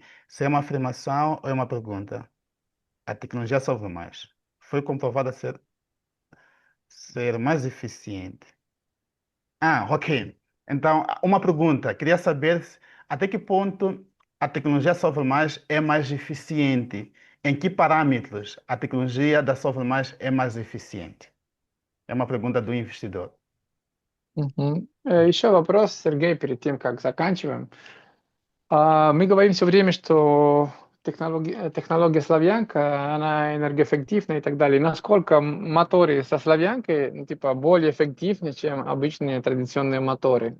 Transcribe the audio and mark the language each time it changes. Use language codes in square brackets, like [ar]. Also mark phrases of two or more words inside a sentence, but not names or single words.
[pt] Se é uma afirmação ou é uma pergunta? A tecnologia Solve Mais foi comprovada ser mais eficiente. Ok. Então, uma pergunta. Queria saber até que ponto a tecnologia Solve Mais é mais eficiente. Em que parâmetros a tecnologia da Solve Mais é mais eficiente? É uma pergunta do investidor. Мгм. [ru] Еще вопрос, Сергей, перед тем, как заканчиваем. Мы говорим все время, что технология славянка, она энергоэффективна и так далее. Насколько моторы со славянкой, ну, типа, более эффективны, чем обычные традиционные моторы?